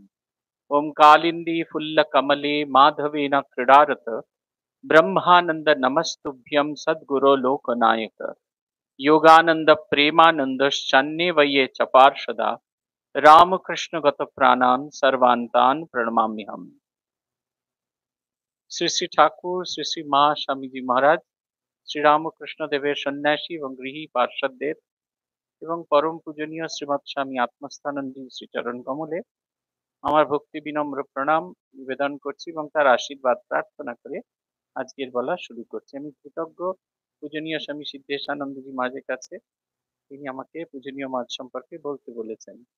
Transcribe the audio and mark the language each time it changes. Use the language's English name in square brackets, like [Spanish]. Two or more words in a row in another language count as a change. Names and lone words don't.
[Sanskrit] ॐ कालिन्दी फुल्लकमले माधवेन क्रीडारत ब्रह्मानंद नमस्तुभ्यं सद्गुरो लोकनायक योगानंद प्रेमानंद शन्यवये च पार्षदा रामकृष्ण गत प्राणान सर्वांतान प्रणमाम्यहम्। [Bangla] শ্রী শ্রী ঠাকুর শ্রী শ্রী মা স্বামী জী মহারাজ শ্রী রামকৃষ্ণ দেবের সন্ন্যাসী এবং গৃহী পার্ষদদের এবং পরম পূজনীয় শ্রীমৎ স্বামী আত্মস্থানন্দী শ্রীচরণ কমলে আমার ভক্তি বিনম্র প্রণাম নিবেদন করছি এবং তার আশীর্বাদ প্রার্থনা করে আজকের বলা শুরু করছি। আমি কৃতজ্ঞ পূজনীয় স্বামী সিদ্ধেশানন্দজি মহারাজের কাছে, তিনি আমাকে পূজনীয় মহারাজ সম্পর্কে বলতে বলেছেন।